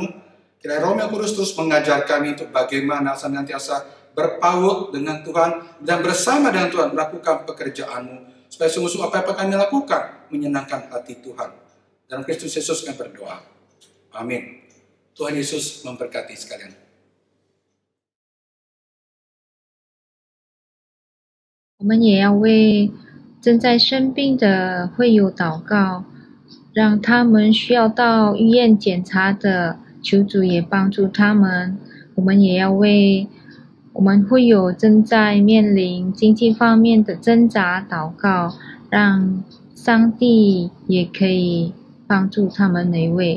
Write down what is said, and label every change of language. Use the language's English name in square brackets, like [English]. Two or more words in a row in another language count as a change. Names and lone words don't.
[Indonesian] Kiranya Roh yang Kudus terus mengajar kami untuk bagaimana senantiasa berpaut dengan Tuhan dan bersama dengan Tuhan melakukan pekerjaan-Mu. Supaya sungguh-sungguh apa-apa kami lakukan menyenangkan hati Tuhan. Dalam Kristus Yesus kami berdoa. Amin. Tuhan Yesus memberkati sekalian. [Chinese] 我们也要为正在生病的会友祷告，让他们需要到医院检查的，求主也帮助他们。我们也要为我们会友正在面临经济方面的挣扎祷告，让上帝也可以帮助他们每位。